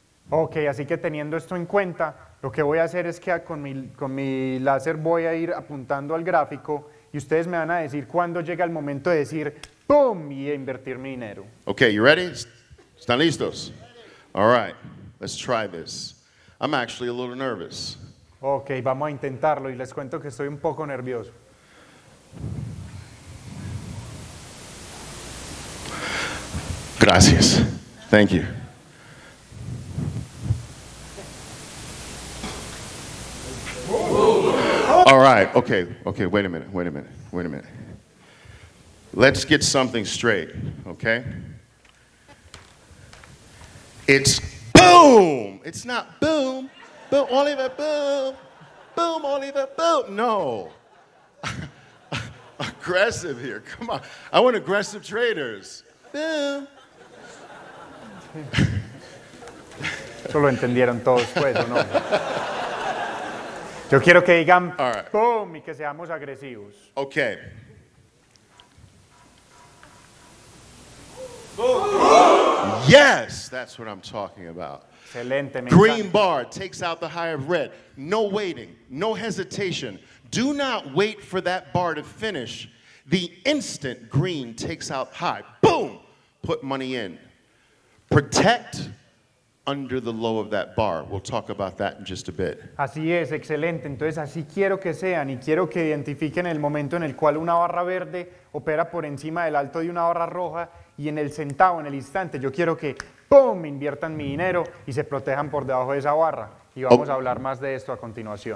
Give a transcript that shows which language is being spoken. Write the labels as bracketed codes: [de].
[es] Ok, así que teniendo esto en cuenta, lo que voy a hacer es que con mi láser voy a ir apuntando al gráfico y ustedes me van a decir cuándo llega el momento de decir ¡pum! Y invertir mi dinero. [en] Okay, you ready? [es] ¿Están listos? [en] All right, let's try this. I'm actually a little nervous. [es] Ok, vamos a intentarlo y les cuento que estoy un poco nervioso. Gracias. [en] Thank you. All right, okay, wait a minute. Let's get something straight, okay? It's boom! It's not boom, boom, Oliver, boom, boom, Oliver, boom. No. Aggressive here, come on. I want aggressive traders. Boom. [es] Eso lo entendieron todos, pues, ¿o no? Yo quiero que digan ¡pum! Y que seamos agresivos. [en] Okay. Yes, that's what I'm talking about. [es] Excelente, me [en] Green [es] encanta. [en] bar takes out the high of red. No waiting, no hesitation. Do not wait for that bar to finish. The instant green takes out high, boom, put money in. Protect under the low of that bar. We'll talk about that in just a bit. [es] Así es, excelente. Entonces así quiero que sean y quiero que identifiquen el momento en el cual una barra verde opera por encima del alto de una barra roja y en el centavo, en el instante, yo quiero que ¡pum! Inviertan mi dinero y se protejan por debajo de esa barra. Y vamos a hablar más de esto a continuación.